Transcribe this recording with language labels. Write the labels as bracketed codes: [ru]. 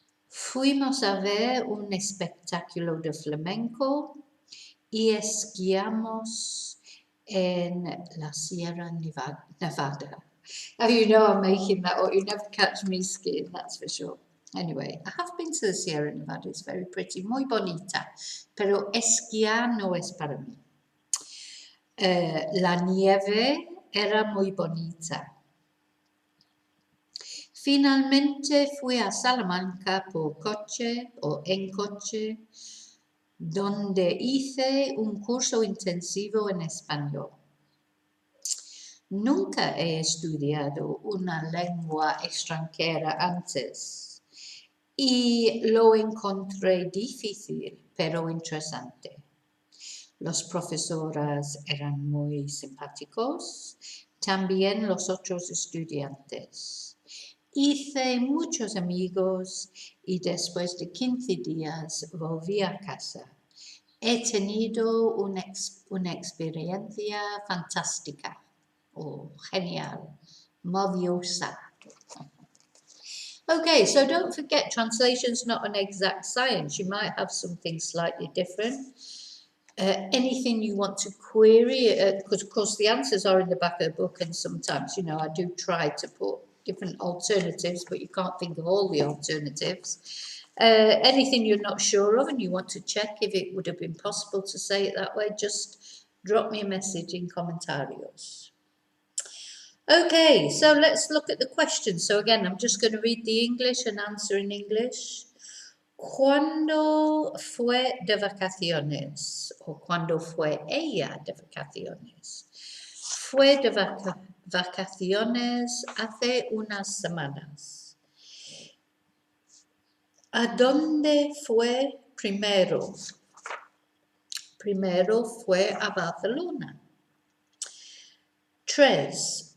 [es] Fuimos a ver un espectáculo de flamenco y esquiamos en la Sierra Nevada. [en] Oh, you know I'm making that up. You never catch me skiing, that's for sure. Anyway, I have been to the Sierra Nevada. It's very pretty, [es] muy bonita. Pero esquiar no es para mí. La nieve era muy bonita. Finalmente fui a Salamanca por coche o en coche, donde hice un curso intensivo en español. Nunca he estudiado una lengua extranjera antes y lo encontré difícil, pero interesante. Los profesores eran muy simpáticos, también los otros estudiantes. Hice muchos amigos y después de 15 días volví a casa. He tenido una experiencia fantástica. Oh, genial, maravillosa. [en] Okay, so don't forget, translation's not an exact science. You might have something slightly different. Anything you want to query, because of course the answers are in the back of the book, and sometimes, I do try to put different alternatives, but you can't think of all the alternatives. Anything you're not sure of and you want to check if it would have been possible to say it that way, just drop me a message in comentarios. Okay, so let's look at the question. So again, I'm just going to read the English and answer in English. [es] ¿Cuándo fue de vacaciones? ¿O cuándo fue ella de vacaciones? Fue de vacaciones hace unas semanas. ¿A dónde fue primero? Primero fue a Barcelona. 3.